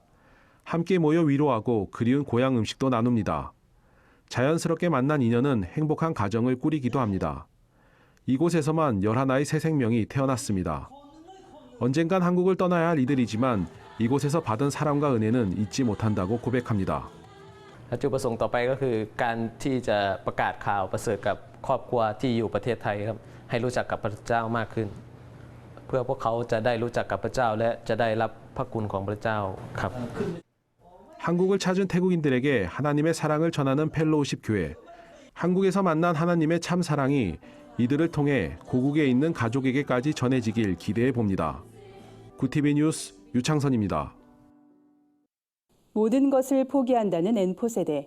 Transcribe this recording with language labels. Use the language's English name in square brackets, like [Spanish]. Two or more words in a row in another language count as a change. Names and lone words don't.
[Korean] 함께 모여 위로하고 그리운 고향 음식도 나눕니다. 자연스럽게 만난 인연은 행복한 가정을 꾸리기도 합니다. 이곳에서만 11의 새 생명이 태어났습니다. 언젠간 한국을 떠나야 할 이들이지만 이곳에서 받은 사랑과 은혜는 잊지 못한다고 고백합니다. [Thai] จุดประสงค์ต่อไปก็คือการที่จะประกาศข่าวประเสริฐกับครอบครัวที่อยู่ประเทศไทยครับให้รู้จักกับพระเจ้ามากขึ้นเพื่อพวกเขาจะได้รู้จักกับพระเจ้าและจะได้รับพระคุณของพระเจ้าครับ [Korean] 한국을 찾은 태국인들에게 하나님의 사랑을 전하는 펠로우십 교회. 한국에서 만난 하나님의 참 사랑이 이들을 통해 고국에 있는 가족에게까지 전해지길 기대해 봅니다. 구티비 뉴스 유창선입니다. 모든 것을 포기한다는 N포세대.